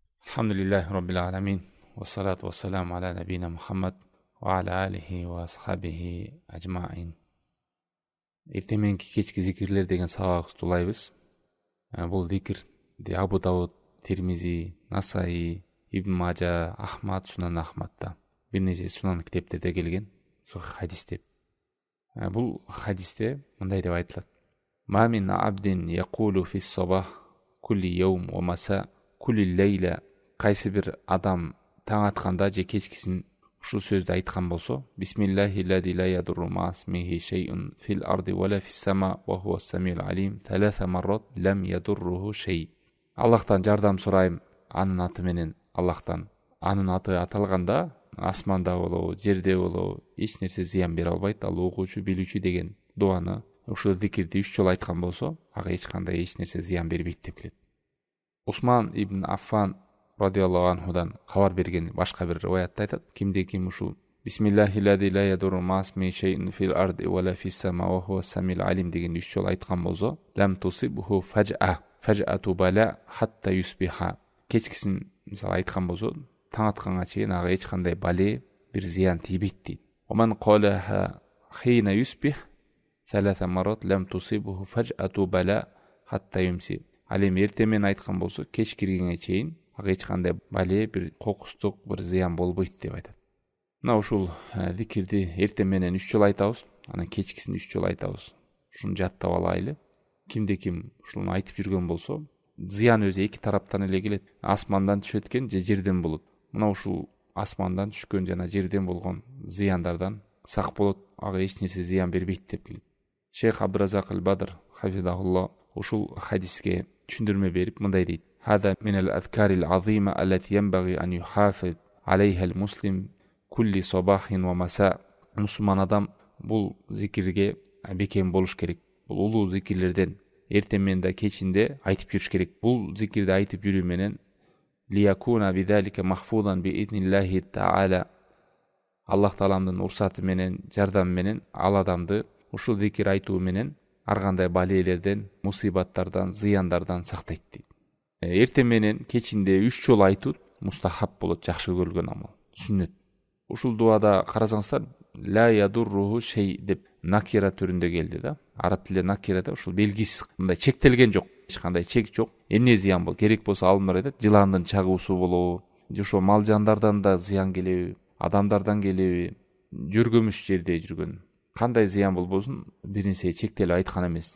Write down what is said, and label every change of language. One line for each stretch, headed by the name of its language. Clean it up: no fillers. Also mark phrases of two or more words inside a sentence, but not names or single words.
Arabic: الحمد لله رب العالمين والصلاة والسلام على نبينا محمد وعلى آله وأصحابه أجمعين.
Kyrgyz: Эртеменки кечки зикирлер деген сабагыбызды улайбыз. Бул зикирди Абу Дауд, Тирмизи, Насаи, Ибн Мажа, Ахмад, Сунан Ахмадда бир нече сунан китептерде келген сахих хадис деп. Бул хадисте мындай деп айтылат:
Arabic: "ما من عبد يقول في صباح كل يوم ومساء كل ليلة".
Kyrgyz: Кайсы бир адам таң атканда же кечкисин ушул сөздү айткан болсо:
Arabic: "بسم الله الذي لا يضر مع اسمه شيء في الأرض ولا في السماء وهو السميع العليم ثلاث مرات لم يضره شيء".
Kyrgyz: Аллахтан жардам сурайм анын аты менен. Аллахтан анын аты аталганда асманда болобу, жерде болобу эч нерсе зыян бере албайт. Ал угуучу, билүүчү деген дуаны ушул зикирди 3 жолу айткан болсо, ага эч кандай эч нерсе зыян бербейт деп келет. Усман ибн Аффан
Arabic: رضي الله عنه
Kyrgyz: хабар берген башка бир риwayatта айтат: кимде ким ушул
Arabic: "بسم الله الذي لا يضر مع اسمه شيء في الأرض ولا في السماء وهو السميع العليم"
Kyrgyz: деген 3 жолу айткан болсо,
Arabic: "لم تصبه فجأة بلاء حتى يصبح".
Kyrgyz: Кечкисин мисалы айткан болсо, таң атканга чейин ага эч кандай бале, бир зыян тийбейт дейт.
Arabic: "ومن قالها حين يصبح ثلاث مرات لم تصبه فجأة بلاء حتى يمسي".
Kyrgyz: Ал эми эртең менен айткан болсо, кеч киргенге чейин ага эч кандай бале, бир кокустук, бир зыян болбойт деп айтат. Мына ушул зикирди эртең менен 3 жолу айтабыз, анан кечкисин 3 жолу айтабыз. Ушуну жаттап алайлы. Кимде ким ушуну айтып жүргөн болсо, зыян өзү эки тараптан эле келет. Асмандан түшөт экен же жерден болот. Мына ушул асмандан түшкөн жана жерден болгон зыяндардан сак болот, ага эч нерсе зыян бербейт деп келет. Шейх Абдуразак аль-Бадр хафизахуллах ушул хадиске түшүндүрмө берип мындай дейт:
Arabic: "هذا من الأذكار العظيمة التي ينبغي أن يحافظ عليها المسلم كل صباح ومساء".
Kyrgyz: Мусулман адам бул зикирге бекем болуш керек. Бул улуу зикирлерден эртең менен да кечинде айтып жүрүш керек. Бул зикирди айтып жүрүү менен
Arabic: ليكون بذلك محفوظا بإذن الله تعالى,
Kyrgyz: Аллах Тааламдын урсаты менен, жардамы менен ал адамды ушул зикир айтуу менен ар кандай балелерден, мусибаттардан, зыяндардан сактайт дейт. Эртең менен кечинде 3 жолу айтуу мустахаб болот, жакшы көрүлгөн амал, сүннөт. Ушул дуада карасаңыздар,
Arabic: لا يضره شيء
Kyrgyz: деп накира түрүндө келди да. Араб тилинде накирада ушул белгисиз, мындай чектелген жок, эч кандай чек жок. Эмне зыян бол? Керек болсо алымдар айтат, жыландын чагуусу болобу, же ошо мал жандардан да зыян келеби, адамдардан келеби, жөргөмүш жерде жүргөн кандай зыян болбосун, бир нерсе чектелип айткан эмес.